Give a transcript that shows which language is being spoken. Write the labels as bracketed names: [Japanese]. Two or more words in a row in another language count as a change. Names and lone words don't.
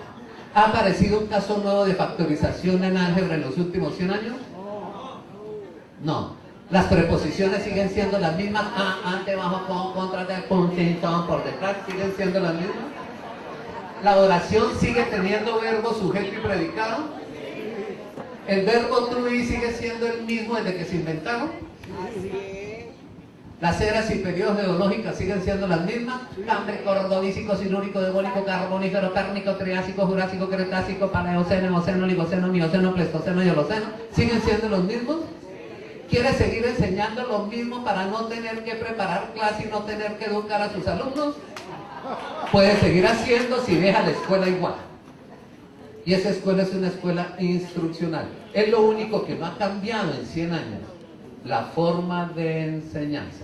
[Spanish] ¿Ha aparecido un caso nuevo de factorización en álgebra en los últimos 100 años? No. ¿Las preposiciones siguen siendo las mismas? Ante, bajo, con, contra, de, con, sin, con, por detrás, siguen siendo las mismas. ¿La oración sigue teniendo verbo, sujeto y predicado? ¿El verbo [English] to be [Spanish] sigue siendo el mismo desde que se inventaron? ¿Las eras y periodos geológicas siguen siendo las mismas? Cámbrico, ordovícico, silúrico, devónico, carbonífero, cárnico, triásico, jurásico, cretácico, paleoceno, eoceno, oligoceno, mioceno, pleistoceno y holoceno. ¿Siguen siendo los mismos? ¿Quiere seguir enseñando lo mismo para no tener que preparar clase y no tener que educar a sus alumnos? Puede seguir haciendo si deja la escuela igual. Y esa escuela es una escuela instruccional. Es lo único que no ha cambiado en 100 años, la forma de enseñanza.